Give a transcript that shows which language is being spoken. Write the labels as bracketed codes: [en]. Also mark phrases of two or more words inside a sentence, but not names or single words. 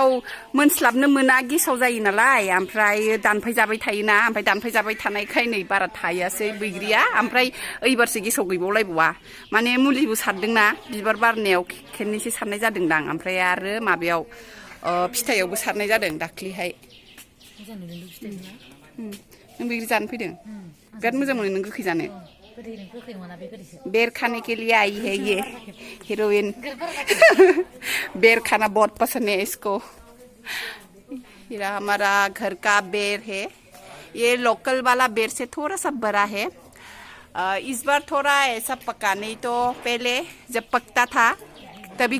[brx] मोनस्लाबनो मोना गेसाव जायो नालाय ओमफ्राय दानफाय जाबाय थायोना ओमफ्राय दानफाय जाबाय थानायखाय नै बारा थायासै बैग्रिया ओमफ्राय एबारसो गेसाव गैबावलायबावा माने मुलिबो सारदोंना बिबार बारनायाव खेननैसो सारनाय जादोंदां ओमफ्राय आरो माबायाव फिथाइयावबो सारनाय जादों दाख्लिहाय नों बैग्रि जानो फैदों बिराद मोजां मोनो नों गोखै जानो [hi] बेर खाने के लिए आई है ये हीरोइन बेर खाना बहुत पसंद है इसको ये हमारा घर का बेर है ये लोकल वाला बेर से थोड़ा सा बड़ा है इस बार थोड़ा ऐसा पका नहीं तो पहले जब पकता था तभी